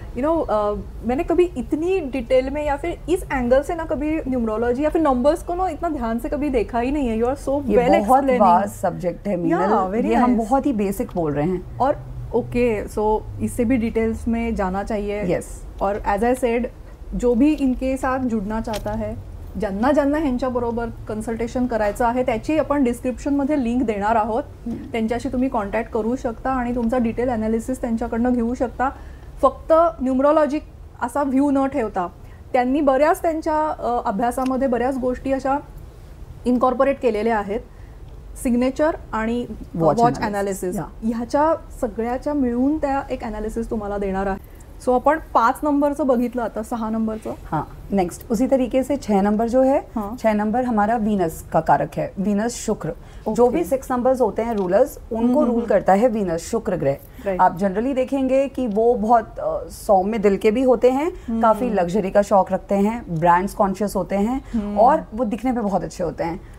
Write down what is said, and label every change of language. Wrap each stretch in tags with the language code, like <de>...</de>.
<hi>You know मैंने कभी इतनी डिटेल में या फिर इस एंगल से ना कभी न्यूमरोलॉजी या फिर नंबर्स को ना इतना ध्यान से कभी देखा ही नहीं है.</hi> <en>You are so well explaining.</en> <hi>बहुत वास्ट सब्जेक्ट है मीनल. ये हम बहुत ही बेसिक बोल रहे हैं. और ओके, सो इससे भी डिटेल्स में जाना चाहिए.</hi> <en>Yes.</en> <hi>और एज आई सेड, जो भी इनके साथ जुडना चाहता है,</hi> <mr>ज्यांना ह्यांच्याबरोबर कन्सल्टेशन करायचं आहे त्याची आपण डिस्क्रिप्शनमध्ये लिंक देणार आहोत. त्यांच्याशी तुम्ही कॉन्टॅक्ट करू शकता आणि तुमचा डिटेल ॲनालिसिस त्यांच्याकडनं घेऊ शकता. फक्त न्यूमरोलॉजी असा व्ह्यू न ठेवता त्यांनी बऱ्याच त्यांच्या अभ्यासामध्ये बऱ्याच गोष्टी अशा इनकॉर्पोरेट केलेल्या आहेत. सिग्नेचर आणि वॉच ॲनालिसिस ह्याच्या सगळ्याच्या मिळून त्या एक ॲनालिसिस तुम्हाला देणार आहे. सो अपन 5 नंबरचं बघितलं, आता 6 नंबरचं.</mr> <hi>हाँ, नेक्स्ट उसी तरीके से 6 नंबर जो है, 6 नंबर हमारा वीनस का कारक है. वीनस शुक्र. जो भी 6 नंबर्स होते हैं रूलर्स, उनको रूल करता है वीनस, शुक्र ग्रह. आप जनरली देखेंगे कि वो बहुत सौम्य दिल के भी होते हैं, काफी लग्जरी का शौक रखते हैं, ब्रांड्स कॉन्शियस होते हैं और वो दिखने में बहुत अच्छे होते हैं.</hi>